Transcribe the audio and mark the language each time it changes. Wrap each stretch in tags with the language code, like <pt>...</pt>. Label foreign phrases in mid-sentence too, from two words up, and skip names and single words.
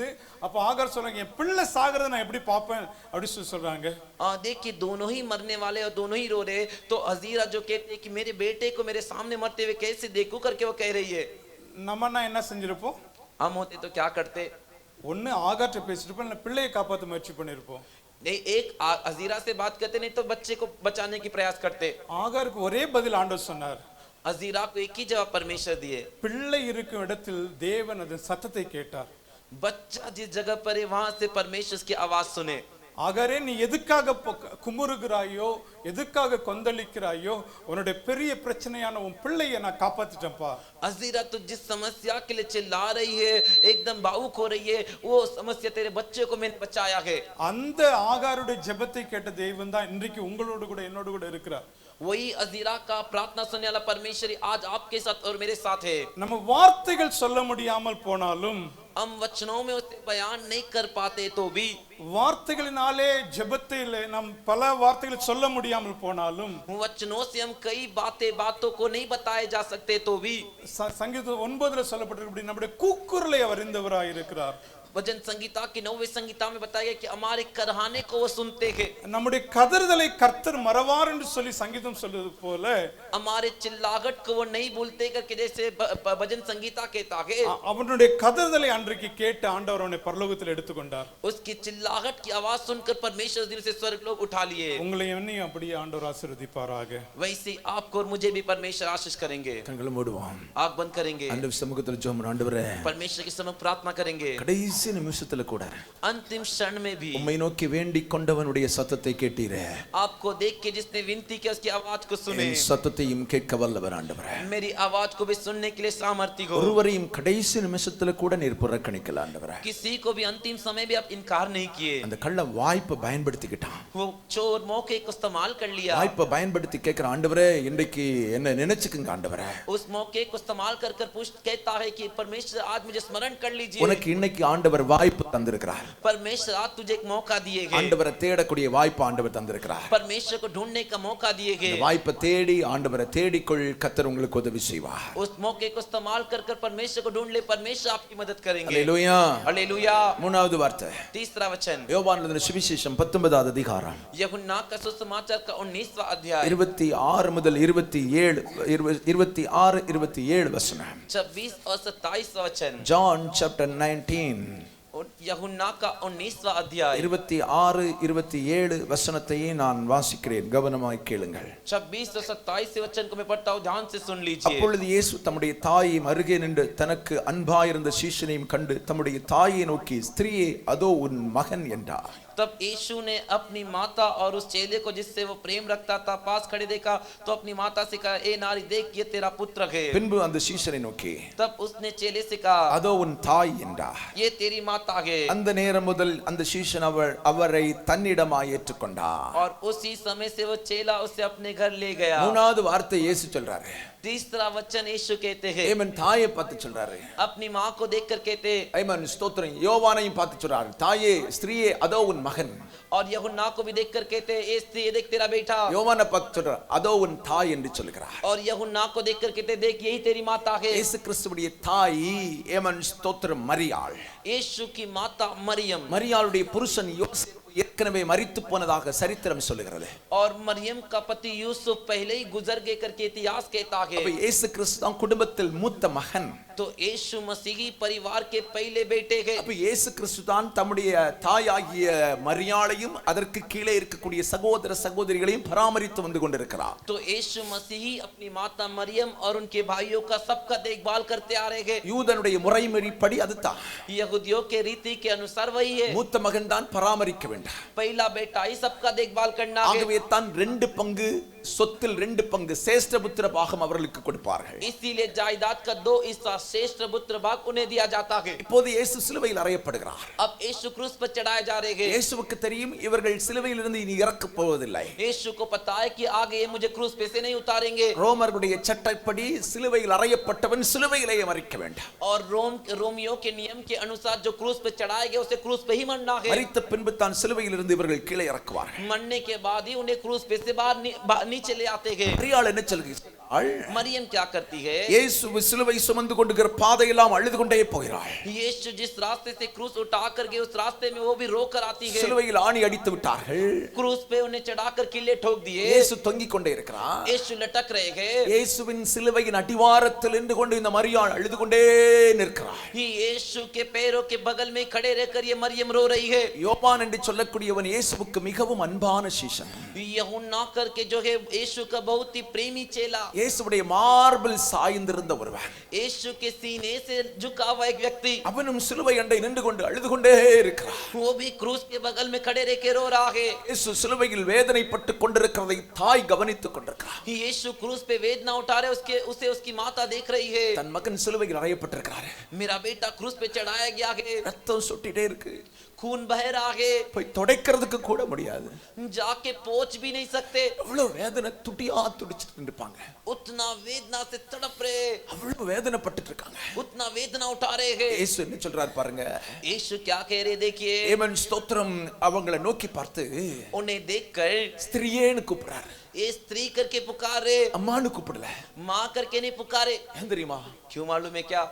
<ta>அப்ப ஆகார் சொல்றாங்க, என் பிள்ளை சாகிறத நான் எப்படி பாப்பேன் அப்படி சொல்றாங்க.</ta> <hi>देखिए दोनों ही मरने वाले और दोनों ही रो रहे, तो हजीरा जो कहते हैं कि मेरे बेटे को मेरे सामने मरते हुए कैसे देखूं करके वो कह रही है।</hi> <ta>நம்மனா என்ன செஞ்சிருப்போம்?</ta> <hi>हम होते तो क्या करते?</hi> <ta>ஒன்னு ஆகார்ட்ட பேசிருப்போம், இல்ல பிள்ளையை காப்பாத்த முயற்சி பண்ணிருப்போம்.</ta> <hi>नहीं, एक हजीरा से बात करते, नहीं तो बच्चे को बचाने की प्रयास करते।</hi> <ta>ஆகாருக்கு ஒரே பதில் ஆண்டவர் சொன்னார்.</ta> <hi>हजीरा को एक ही जवाब परमेश्वर दिए।</hi> <ta>பிள்ளை இருக்கும் இடத்தில் தேவன் அதன் சத்தத்தை கேட்டார்.</ta> <hi>बच्चा जिस जगह पर है वहां से परमेश्वर उसकी आवाज सुने।</hi> <ta>ஆகாரே, நீ எதுக்காக குமுறுகிறாயோ, எதுக்காக கொந்தளிக்கிறாயோ, உன்னுடைய பெரிய பிரச்சனையான உன் பிள்ளையை நான் காப்பாத்திட்டேன்ப்பா.</ta> <hi>हजीरा तो जिस समस्या के लिए चिल्ला रही है, एकदम भावुक हो रही है, वो समस्या तेरे बच्चे को मैंने बचाया है।</hi> <ta>அந்த ஆகாருடைய ஜெபத்தை கேட்ட தேவன் தான் இன்றைக்கு உங்களோடு கூட என்னோடு கூட இருக்கிறார்.</ta> <hi>वही हजीरा का प्रार्थना सुनने वाला परमेश्वर आज आपके साथ और मेरे साथ है।</hi> <ta>நம்ம வார்த்தைகள் சொல்ல முடியாமல் போனாலும்,</ta> <hi>हम वचनों में उसे बयान नहीं कर पाते तो भी,</hi> <ta>வார்த்தைகளினாலே ஜெபத்திலே நாம் பல வார்த்தைகளை சொல்ல முடியாமல் போனாலும்,</ta> <hi>वचनों से हम कई बातों को नहीं बताए जा सकते तो भी,</hi> <ta>சங்கீதம் 9 சொல்லப்பட்டிருக்கிறது, நம்முடைய கூக்குரலை அவர் அறிந்தவராய் இருக்கிறார்.</ta> <hi>भजन संगीता की 9वीं संगीता में बताया गया कि हमारे करहाने को वो सुनते हैं।</hi> <ta>நம்முடைய கதறுதலை கர்த்தர் மறவார் என்று சொல்லி சங்கீதம் சொல்வது போல,</ta> <hi>हमारे चिल्लाहट को वो नहीं भूलते करके जैसे भजन संगीता कहता है,</hi> <ta>அவனுடைய கதறுதலை அன்றைக்கு கேட்டு ஆண்டவர் அவனை பரலோகத்தில் எடுத்துக்கொண்டார்.</ta> <hi>उसकी चिल्लाहट की आवाज सुनकर परमेश्वर दिन से स्वर्ग लोग उठा लिए।</hi> <ta>உங்களை என்னையும் அப்படியே ஆண்டவர் ஆசீர்வதிப்பாராக.</ta> <hi>वैसे आपको और मुझे भी परमेश्वर आशीष करेंगे।</hi> <ta>கண்களை மூடுவோம்,</ta> <hi>आंख बंद करेंगे,</hi> <ta>ஆண்டவர் சமூகத்தில் ஜெபம். ஆண்டவரே,</ta> <hi>परमेश्वर के समक्ष प्रार्थना करेंगे।</hi> <ta>கடைசி நிமிஷத்துல கூட</ta> <hi>अंतिम क्षण में भी</hi> <ta>உம்மை நோக்கி வேண்டிக் கொண்டவனுடைய சத்தத்தை கேட்டீரே.</ta> <hi>आपको देख के जिसने विनती किया उसकी आवाज को सुने।</hi> <ta>என் சத்தத்தையும் கேட்க வல்லவர் ஆண்டவரே.</ta> <hi>मेरी आवाज को भी सुनने के लिए सामर्थ्य हो।</hi> <ta>ஒருவரையும் கடைசி நிமிஷத்துல கூட நீர் புறக்கணிக்கல ஆண்டவரே.</ta> <hi>किसी को भी अंतिम समय भी आप इनकार नहीं किए।</hi> <ta>அந்த கள்ள வாய்ப்பை பயன்படுத்திக்கிட்டான்.</ta> <hi>वो चोर मौके को इस्तेमाल कर लिया।</hi> <ta>வாய்ப்பை பயன்படுத்தி கேட்கிற, ஆண்டவரே இன்றைக்கு என்ன நினைச்சுக்குங்க ஆண்டவரே.</ta> <hi>उस मौके को इस्तेमाल कर कहता है कि परमेश्वर आज मुझे स्मरण कर लीजिए।</hi> <ta>உனக்கு இன்னைக்கு ஆண்டவர் வாய்ப்பு தந்திருக்கிறார்.</ta> <hi>परमेश्वर आज तुझे एक मौका दिए गए।</hi> <ta>ஆண்டவரை தேடக்கூடிய வாய்ப்பு ஆண்டவர் தந்திருக்கிறார்.</ta> <hi>परमेश्वर को ढूंढने का मौका दिए गए।</hi> <ta>வாய்ப்பை தேடி ஆண்டவரை தேடிக்கொள், கர்த்தர் உங்களுக்கு உதவி செய்வார்.</ta> <hi>उस मौके को इस्तेमाल कर परमेश्वर को ढूंढ ले, परमेश्वर आपकी मदद करेंगे।</hi> <ta>அல்லேலூயா,</ta> <hi>हालेलुया।</hi> <ta>மூணாவது வார்த்தை,</ta> <hi>तीसरा वचन</hi> <ta>யோவான் எழுதின சுவிசேஷம் 19வது அதிகாரம்</ta> <hi>यूहन्ना का सुसमाचार का 19वां अध्याय</hi> <ta>26 முதல் 27 வசனம்.</ta> <hi>26 और 27 वचन।</hi> <en>John chapter 19</en> <hi>यूहन्ना का 19वां अध्याय</hi> <ta>26-27 வசனத்தையே நான் வாசிக்கிறேன், கவனமாய் கேளுங்கள்.</ta> <hi>26 और 27 वचन को मैं पढ़ता हूं, ध्यान से सुन लीजिए।</hi> <ta>அப்பொழுது இயேசு தம்முடைய தாயையும் அருகே நின்று தனக்கு அன்பாயிருந்த சீஷனையும் கண்டு தம்முடைய தாயை நோக்கி, ஸ்திரீயே அதோ உன் மகன் என்றார்.</ta> <hi>तब यीशु ने अपनी माता और उस चेले को जिससे वो प्रेम रखता था पास खड़े देखा, तो अपनी माता से कहा, ए नारी देख ये तेरा पुत्र है।</hi> <ta>பின்பு அந்த சீஷனை நோக்கி,</ta> <hi>तब उसने चेले से कहा,</hi> <ta>அதோ உன் தாய் என்றார்.</ta> <hi>ये तेरी माता है।</hi> <ta>அந்த நேரம் முதல் அந்த சீஷன் அவரை தன்னிடமாய் ஏற்றுக்கொண்டார்.</ta> <hi>और उसी समय से वो चेला उसे अपने घर ले गया।</hi> <ta>மூணாவது வார்த்தை இயேசு சொல்றாரு.</ta> <hi>तीसरा वचन यीशु कहते हैं,</hi> <ta>ஏமன் தாயை பார்த்து சொல்றாரு.</ta> <hi>अपनी माँ को देखकर कहते,</hi> <ta>ஐமன் ஸ்தோத்திரம். யோவானையும் பார்த்து சொல்றாரு, தாயே ஸ்திரீயே அதோ உன் மகன்.</ta> <hi>और यूहन्ना को भी देखकर कहते, ए स्त्री देख तेरा बेटा।</hi> <ta>யோவானை பார்த்து சொல்றாரு, அதோ உன் தாய் என்று சொல்கிறார்.</ta> <hi>और यूहन्ना को देखकर कहते, देख यही तेरी माता है।</hi> <ta>இயேசு கிறிஸ்துவுடைய தாய் ஏமன் ஸ்தோத்திரம் மரியாள்.</ta> <hi>यीशु की माता मरियम।</hi> <ta>மரியாளுடைய புருஷன் யோசேப்பு ஏற்கனவே மரித்து போனதாக சரித்திரம் சொல்லுகிறது.</ta> <hi>और मरियम का पति यूसुफ पहले ही गुजर गए करके इतिहास कहता है।</hi> <ta>அப்ப இயேசு கிறிஸ்து தான் குடும்பத்தில் மூத்த மகன்.</ta> <hi>तो यीशु मसीही परिवार के पहले बेटे हैं।</hi> <ta>அப்ப இயேசு கிறிஸ்து தான் தம்முடைய தாயாகிய மரியாளையும் அதற்கு கீழே இருக்கக்கூடிய சகோதர சகோதரிகளையும் பராமரித்து வந்து கொண்டிருக்கிறார்.</ta> <hi>तो यीशु मसीही अपनी माता मरियम और उनके भाइयों का सबका देखभाल करते आ रहे हैं।</hi> <ta>யூதனுடைய முறைப்படி அதுதான்.</ta> <hi>यहूदियों के रीति के अनुसार वही है।</hi> <ta>மூத்த மகன் தான் பராமரிக்க வேண்டும்.</ta> <hi>पहला बेटा ही सबका देखभाल करना है।</hi> <ta>ஆகவே தான் 2 பங்கு சொத்தில் 2 பங்கு சேஷ்டபுத்திர பாகம் அவர்களுக்கு கொடுப்பார்கள்.</ta> <hi>इसीलिए जायदाद का 2 हिस्सा श्रेष्ठ पुत्र भाग उन्हें दिया जाता है।</hi> <ta>இப்போது இயேசு சிலுவையில் அறையப்படுகிறார்.</ta> <hi>अब यीशु क्रूस पर चढ़ाए जा रहे हैं।</hi> <ta>இயேசுவுக்கு தெரியும் இவர்கள் சிலுவையில் இருந்து இனி இறக்கப் போவதில்லை.</ta> <hi>यीशु को पता है कि आगे ये मुझे क्रूस पे से नहीं उतारेंगे।</hi> <ta>ரோமர்களுடைய சட்டப்படி சிலுவையில் அறையப்பட்டவன் சிலுவையிலேயே மரிக்க வேண்டும்.</ta> <hi>और रोमियो के नियम के अनुसार जो क्रूस पे चढ़ाए गए उसे क्रूस पे ही मरना है।</hi> <ta>மரித்த பின்பு தான் சிலுவையில் இருந்து இவர்கள் கீழே இறக்குவார்கள்.</ta> <hi>मरने के बाद ही उन्हें क्रूस पे से बाहर नीचे ले आते हैं।</hi> <ta>மரியாள் என்ன சொல்கிறாள்?</ta> <hi>मरियम क्या करती है?</hi> <ta>இயேசு சிலுவை சுமந்து கொண்டிருக்கிற பாதையெல்லாம் அழுது கொண்டே போகிறாள்.</ta> <hi>यीशु जिस रास्ते से क्रूस उठा कर गए उस रास्ते में वो भी रो कर आती है।</hi> <ta>சிலுவையில் ஆணி அடித்து விட்டார்கள்.</ta> <hi>क्रूस पे उन्हें चढ़ाकर किले ठोक दिए।</hi> <ta>இயேசு தொங்கிக் கொண்டே இருக்கிறார்.</ta> <hi>यीशु लटक रहे हैं।</hi> <ta>இயேசுவின் சிலுவையின் அடிவாரத்தில் நின்று கொண்டு இந்த மரியாள் அழுது கொண்டே நிற்கிறாள்.</ta> <hi>यीशु के पैरों के बगल में खड़े रहकर ये मरियम रो रही है।</hi> <ta>யோவான் என்று சொல்லக்கூடியவன் இயேசுவுக்கு மிகவும் அன்பான சீஷன்.</ta> <hi>यूहन्ना करके जो है यीशु का बहुत ही प्रेमी चेला।</hi> <ta>இயேசுவுடைய மார்பில் சாய்ந்திருந்த ஒருவன்.</ta> <hi>यीशु के सीने से झुका हुआ एक व्यक्ति।</hi> <ta>அவனும் சிலுவை அண்டை நின்று கொண்டு அழுது கொண்டே இருக்கிறான்.</ta> <hi>वो भी क्रूस के बगल में खड़े रह के रो रहा है।</hi> <ta>இயேசு சிலுவையில் வேதனைப்பட்டு கொண்டிருக்கிறதை தாய் கவனித்துக் கொண்டிருக்கிறார்.</ta> <hi>यीशु क्रूस पे वेदना उठा रहे उसे उसकी माता देख रही है।</hi> <ta>தன் மகன் சிலுவையில் அறையப்பட்டிருக்கிறார்.</ta> <hi>मेरा बेटा क्रूस पे चढ़ाया गया है।</hi> <ta>ரத்தம் சொட்டிட்டே இருக்கு.</ta> <hi>खून बह रहा है।</hi> <ta>போய் துடைக்கிறதுக்கு கூட முடியாது.</ta> <hi>जाके पोंछ भी नहीं सकते।</hi> <ta>அவ்வளவு வேதனை துடியா துடிச்சிட்டு இருப்பாங்க.</ta> <hi>उतना वेदना से तड़प रहे।</hi> <ta>அவ்வளவு வேதனைப்பட்டுட்டு இருக்காங்க.</ta> <hi>उतना वेदना उठा रहे हैं।</hi> <ta>இயேசு என்ன சொல்றார் பாருங்க.</ta> <hi>यीशु क्या कह रहे देखिए।</hi> <ta>ஏமன் ஸ்தோத்திரம் அவங்கள நோக்கி பார்த்து</ta> <hi>उन्हें देखकर</hi> <ta>ஸ்திரீயேன்னு கூப்பிடுறாரு.</ta> <hi>ये स्त्री करके पुकारे,</hi> <ta>அம்மான்னு கூப்பிடல.</ta> <hi>माँ करके नहीं पुकारे।</hi> <ta>ஏன் தெரியுமா?</ta> <hi>क्यों मालूम है क्या?</hi>